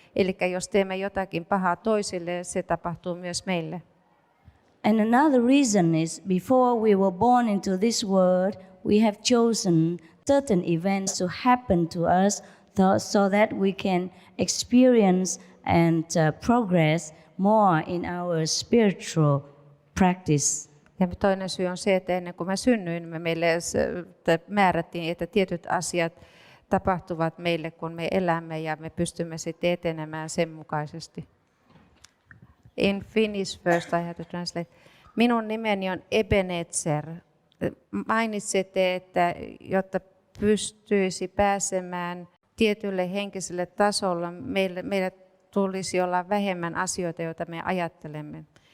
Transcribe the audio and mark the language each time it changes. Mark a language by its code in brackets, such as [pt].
[fi] Eli jos teemme jotakin pahaa toisille, se tapahtuu myös meille. [en] And another reason is before we were born into this world, we have chosen certain events to happen to us so that we can experience and progress more in our spiritual practice. [fi] Ja toinen syy on se, että ennen kuin mä synnyin, meille määrättiin, että tietyt asiat tapahtuvat meille, kun me elämme ja me pystymme sitten etenemään sen mukaisesti. [en] In Finnish first I have to translate. [fi] Minun nimeni on Ebenezer. Mainitsette, että jotta pystyisi pääsemään tietylle henkiselle tasolle, meillä tulisi olla vähemmän asioita, joita me ajattelemme.